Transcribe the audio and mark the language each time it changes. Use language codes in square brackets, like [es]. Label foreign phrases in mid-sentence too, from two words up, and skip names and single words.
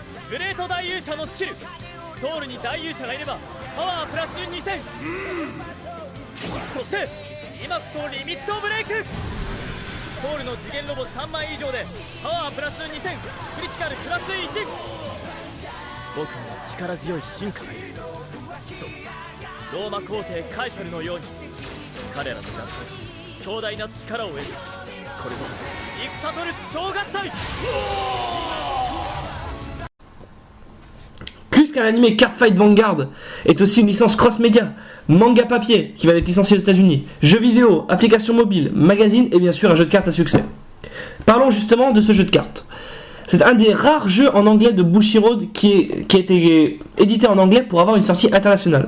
[ja] グレート大勇者のスキルソウルに大勇者がいればパワープラス2000そして今こそリミットブレイクソウルの次元ロボ3枚以上でパワープラス2000クリティカルプラス1僕には力強い進化がいるそうローマ皇帝カエサルのように彼らと合体し強大な力を得るこれぞ戦とる超合体 [fr] Plus qu'un animé Cardfight Vanguard est aussi une licence cross-média, manga papier qui va être licencié aux États-Unis, jeux vidéo, applications mobiles, magazines et bien sûr un jeu de cartes à succès. Parlons justement de ce jeu de cartes. C'est un des rares jeux en anglais de Bushiroad qui a été édité en anglais pour avoir une sortie internationale.